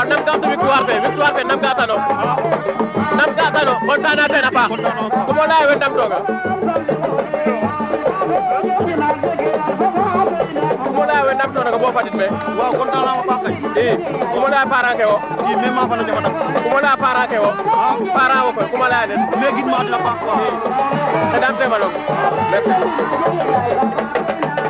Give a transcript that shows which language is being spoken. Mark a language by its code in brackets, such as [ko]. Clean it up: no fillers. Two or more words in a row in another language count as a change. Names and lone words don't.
[srr] nam carte victoire fe nam ga tano kontaan naa ten a paax kumo laya we ndam tooga kumo laya we ndam tooga bo fadid me waaw kontaan naa ma paax kay i kumo laya parent ke wo i me ma fana jama dam kumo laya parent ke wo parent wo koy kumo laya den me gid ma dina paax quoi xedam tema nok merci